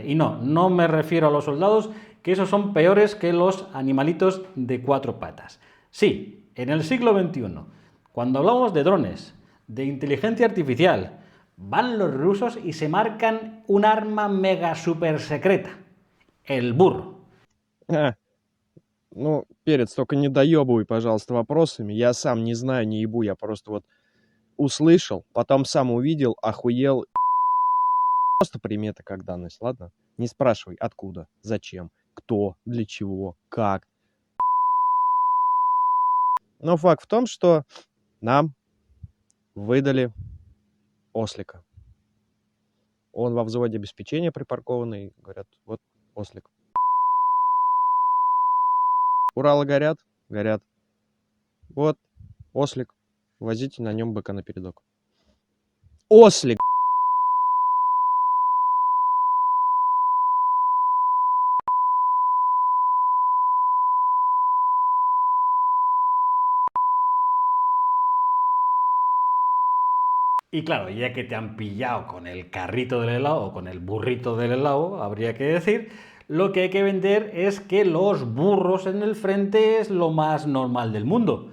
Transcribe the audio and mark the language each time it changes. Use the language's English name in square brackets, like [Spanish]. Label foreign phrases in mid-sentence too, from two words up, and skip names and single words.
[Spanish] Y no me refiero a los soldados, que esos son peores que los animalitos de cuatro patas. Sí, en el siglo XXI, cuando hablamos de drones, de inteligencia artificial, van los rusos y se marcan un arma mega super secreta, el burro. [Russian] Ну, Перец, только не доебывай, пожалуйста, вопросами. Я сам не знаю, не ебу, я просто вот услышал, потом сам увидел, охуел. Просто прими это как данность, ладно? Не спрашивай, откуда, зачем, кто, для чего, как. Но факт в том, что нам выдали ослика. Он во взводе обеспечения припаркованный, говорят, вот ослик. Уралы горят? Горят. Вот, ослик. Возите на нем быка напередок. Ослик! [Spanish] Y claro, ya que te han pillado con el carrito del helado o con el burrito del helado, habría que decir, lo que hay que vender es que los burros en el frente es lo más normal del mundo.